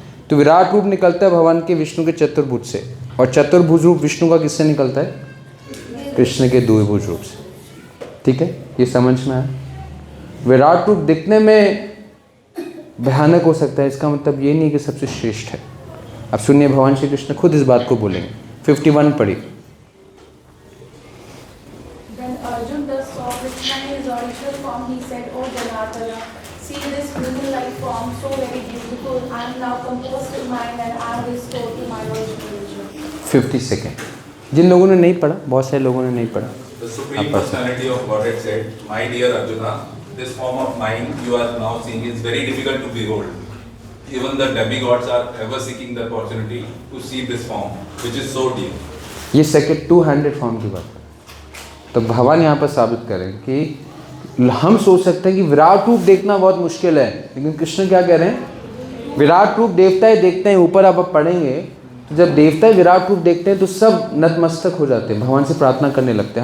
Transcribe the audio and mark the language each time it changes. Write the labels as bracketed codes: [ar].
[hi] तो विराट रूप निकलता है भगवान के विष्णु के चतुर्भुज से, और चतुर्भुज रूप विष्णु का किससे निकलता है? कृष्ण के द्विभुज रूप से। ठीक है, ये समझ में आया? विराट रूप दिखने में भयानक हो सकता है, इसका मतलब ये नहीं कि सबसे श्रेष्ठ है। अब सुनिए, भगवान श्री कृष्ण खुद इस बात को बोलेंगे। 51 पढ़ी। [en] Then Arjun thus saw Krishna in his original form. He said, "O Janardana, see this human-like form, so very beautiful. I am now composed in mind and I am restored to my original nature." [hi] 50 second. जिन लोगों ने नहीं पढ़ा, बहुत सारे लोगों ने नहीं पढ़ा। [en] The Supreme Personality of Godhead said, "My dear Arjuna, this form of mine you are now seeing is very difficult to behold. even the demigods are ever seeking the opportunity to see this form, which is so dear. [hi] ये second 200 form की बात है। तो भगवान यहाँ पर साबित करें कि हम सोच सकते हैं कि विराट रूप देखना बहुत मुश्किल है, लेकिन कृष्ण क्या कह रहे हैं, विराट रूप देवताएं देखते हैं। ऊपर आप पढ़ेंगे तो जब देवताएं विराट रूप देखते हैं तो सब नतमस्तक हो जाते हैं, भगवान से प्रार्थना करने लगते हैं।